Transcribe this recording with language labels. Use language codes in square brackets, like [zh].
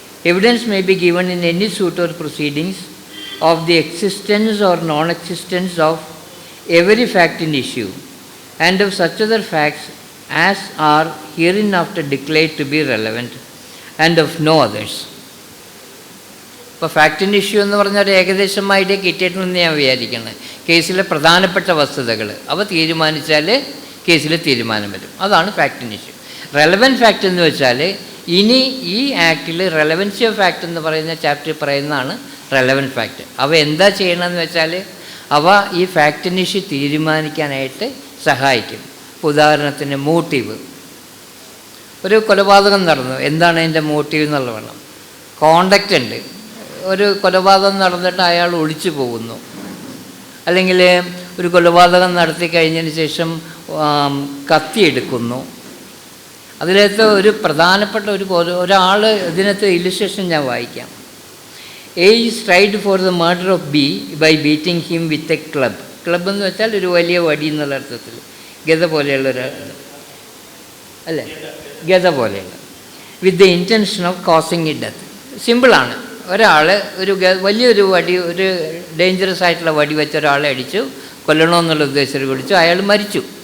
[en] Evidence may be given in any suit or proceedings of the existence or non-existence of every fact in issue and of such other facts as are hereinafter declared to be relevant and of no others. [ml] ഇപ്പോൾ ഫാക്റ്റിൻ്റെ issue എന്ന് പറഞ്ഞാൽ ഒരു ഏകദേശം idea കിട്ടിയിട്ടുണ്ടെന്ന് ഞാൻ വിചാരിക്കുന്നത്. കേസിലെ പ്രധാനപ്പെട്ട വസ്തുതകൾ അവ തീരുമാനിച്ചാൽ കേസിൽ തീരുമാനം വരും. അതാണ് ഫാക്റ്റിൻ്റെ ഇഷ്യൂ. റെലവൻറ്റ് ഫാക്റ്റ് എന്ന് വെച്ചാൽ ഇനി ഈ ആക്റ്റിൽ റെലവൻസി ഓഫ് ഫാക്റ്റ് എന്ന് പറയുന്ന ചാപ്റ്റർ പറയുന്നതാണ് റെലവൻറ്റ് ഫാക്റ്റ്. അവ എന്താ ചെയ്യണമെന്ന് വെച്ചാൽ അവ ഈ ഫാക്റ്റിൻ്റെ ഇഷ്യൂ തീരുമാനിക്കാനായിട്ട് സഹായിക്കും. ഉദാഹരണത്തിന് മോട്ടീവ്. ഒരു കൊലപാതകം നടന്നു, എന്താണ് അതിൻ്റെ മോട്ടീവ് എന്നുള്ളത് വേണം. കോണ്ടക്റ്റ് ഉണ്ട്, ഒരു കൊലപാതകം നടന്നിട്ട് അയാൾ ഒളിച്ചു പോകുന്നു, അല്ലെങ്കിൽ ഒരു കൊലപാതകം നടത്തി കഴിഞ്ഞതിന് ശേഷം കത്തിയെടുക്കുന്നു. അതിനകത്ത് ഒരു പ്രധാനപ്പെട്ട ഒരാൾ ഇതിനകത്ത് ഇല്ലുസ്ട്രേഷൻ ഞാൻ വായിക്കാം. [en] A is tried for the murder of B by beating him with a club. [ml] Club എന്ന് വെച്ചാൽ ഒരു വലിയ വടി എന്നുള്ള അർത്ഥത്തിൽ, ഗത പോലെയുള്ള അല്ലേ, ഗത പോലെയുള്ള, [en] With the intention of causing a death. [ml] സിമ്പിളാണ്. ഒരാൾ ഒരു വലിയൊരു വടി, ഒരു ഡേഞ്ചറസ് ആയിട്ടുള്ള വടി വെച്ച ഒരാളെ അടിച്ചു കൊല്ലണമെന്നുള്ള ഉദ്ദേശത്തിൽ പിടിച്ചു, അയാൾ മരിച്ചു.